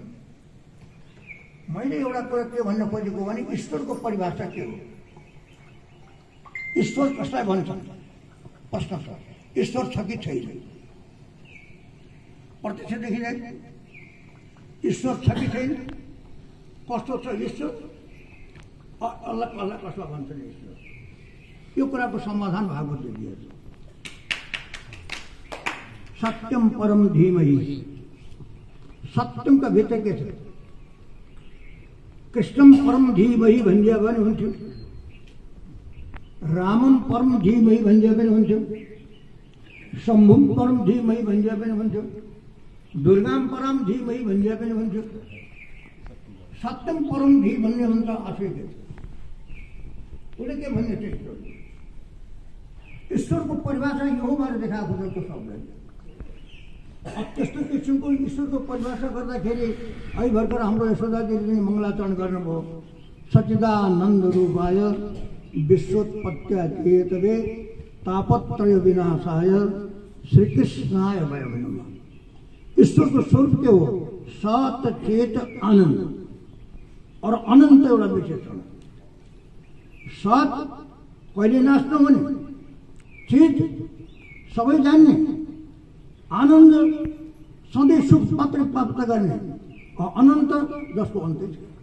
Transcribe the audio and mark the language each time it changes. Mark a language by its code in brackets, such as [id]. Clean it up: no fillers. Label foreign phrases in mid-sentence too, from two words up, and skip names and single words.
[ne] मैले एउटा कुरा के भन्न खोजेको भने ईश्वरको परिभाषा के हो, ईश्वर कसलाई भन्छ प्रश्न छ। ईश्वर छ कि छैन प्रत्यक्ष देखिँदैन। ईश्वर छ कि छैन, कस्तो छ ईश्वर, अल्लाह कसलाई भन्छ ईश्वर, यो कुराको समाधान भागवतले दिएको छ। [sa] सत्यम परम धीमहि, [ne] सत्यमका भित्र के छ, [sa] कृष्णम परम धीमहि [ne] भनिदियो भने हुन्थ्यो, [sa] रामम परम धीमहि [ne] भनिदियो भने हुन्थ्यो, [sa] शम्भुम परम धीमहि [ne] भनिदियो भने हुन्थ्यो, [sa] दुर्गाम परम धीमहि [ne] भनिदियो भने हुन्थ्यो। [sa] सत्यम परम धी [ne] भन्ने हुन्छ आफै के उसले के भन्ने चाहिँ ईश्वरको परिभाषा यो भनेर देखाएको छ त्यो शब्दले। अब त्यस्तो किसिमको ईश्वरको परिभाषा गर्दाखेरि अहिले भर्खर हाम्रो यशोदाजीले मङ्गलाचरण गर्नुभयो। [sa] सच्चिदानन्द रूपाय विश्वोत्पत्त्यादिहेतवे तापत्रय विनाशाय श्रीकृष्णाय वयं नमः। [ne] ईश्वरको स्वरूप के हो, सत चेत आनन्द और अनन्त एउटा विशेषण। सत कहिले नाश नहुने, चित सबै जान्ने, आनन्द सधैँ सुख मात्रै प्राप्त गर्ने, अनन्त जसको अन्त्य छैन।